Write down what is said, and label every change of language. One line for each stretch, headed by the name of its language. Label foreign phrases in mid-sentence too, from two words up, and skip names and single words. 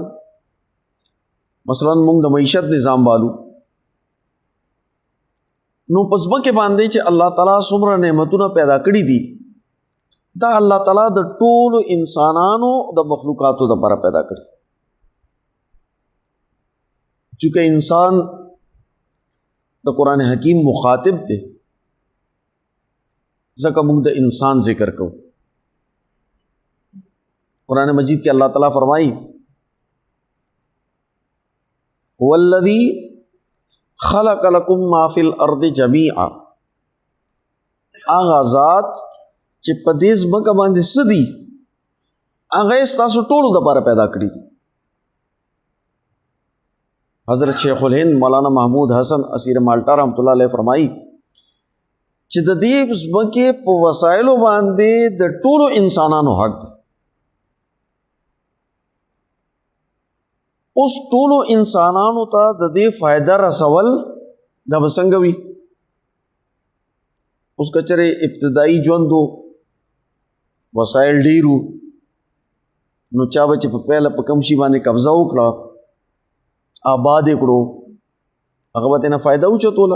Pashto: مثلا مونږ د معیشت نظام والو نو په ځمکې باندې چې الله تعالی څومره نعمتونه پیدا کړي دي دا الله تعالی د ټولو انسانانو د مخلوقاتو دپاره پیدا کړي. چونکه انسان د قرآن حکیم مخاطب دی ځکه موږ د انسان ذکر کوو. قرآن مجید کې اللہ تعالیٰ فرمائی
Arabic: والذی خلق لکم ما فی الارض جمیعا،
Pashto: آغا ذات چې په دې ځمکه باندې څه دي هغه یې ستاسو ټولو دپاره پیدا کړي دي. حضرت شیخ الہند مولانا محمود حسن اسیر مالټا
Arabic: رحمۃ اللہ علیہ
Pashto: فرمائی چې د دې ځمکې په وسایلو باندې د ټولو انسانانو حق دی. اوس ټولو انسانانو ته د دې فائدہ رسول دا به څنګه وي؟ اوس که چېرې ابتدایي ژوند و وسایل ډېر وو نو چا به چې په پیله په کوم شي باندې قبضه وکړه آباد یې کړو هغه به ترېنه فایده اوچتوله.